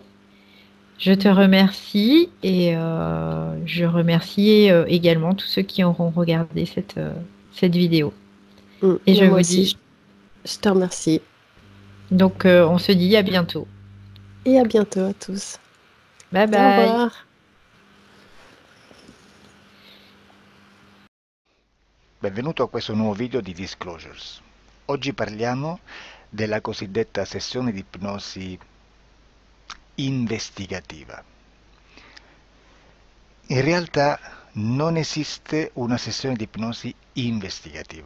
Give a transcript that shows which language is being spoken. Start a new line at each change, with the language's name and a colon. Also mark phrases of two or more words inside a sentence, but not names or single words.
French: Je te remercie et je remercie également tous ceux qui auront regardé cette vidéo. Et je Moi vous aussi, dis, je te remercie. donc on se dit à bientôt. Et à bientôt à tous. Bye Au bye. revoir.
Italian: Benvenuto a questo nuovo video di Disclosures. Oggi parliamo della cosiddetta sessione di ipnosi investigativa. In realtà non esiste una sessione di ipnosi investigativa.